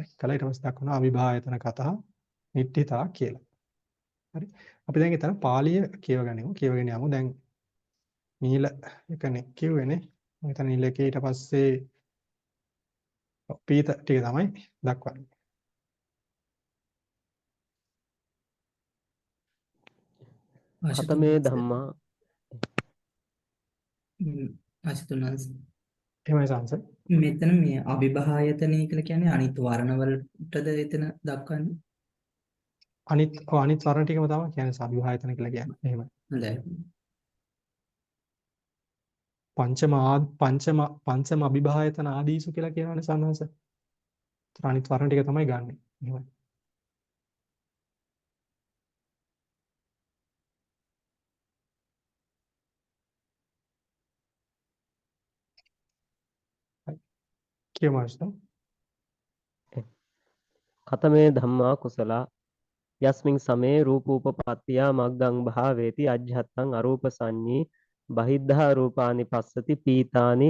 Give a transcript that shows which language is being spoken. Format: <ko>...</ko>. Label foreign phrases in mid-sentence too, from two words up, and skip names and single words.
<si>කළා ඊට පස්සේ දක්වන අභිභායතන කතා නිට්ඨිතා කියලා. හරි. අපි දැන් එතන පාළිය කියවගනිමු. කියවගෙන යමු. දැන් නීල එකනේ කිව්වේනේ. මෙතන නීල එකේ ඊට පස්සේ පීත ටික තමයි දක්වන්නේ.</si> <pi>කතමේ ධම්මා ආශිතුනස්</pi> <si>එහෙමයි සංස. මෙතන මේ අභිභායතනය කියලා කියන්නේ අනිත් වර්ණවලටද එතන දක්වන්නේ. අනිත් වර්ණ ටිකම තමයි කියන්නේ අභිභායතන කියලා කියන්නේ. එහෙමයි. හොඳයි.</si> <pi>පංචම අභිභායතන ආදීසු</pi> <si>කියලා කියනවනේ සංස. අනිත් වර්ණ ටික තමයි ගන්නෙ. එහෙමයි. කියමස්ත.</si> <pi>කතමේ ධම්මා කුසලා යස්මින් සමේ රූපූපපත්තියා මග්ගං භාවේති අජ්ජත්තං අරූප සංඤී බහිද්ධා රූපානි පස්සති පීතානි</pi>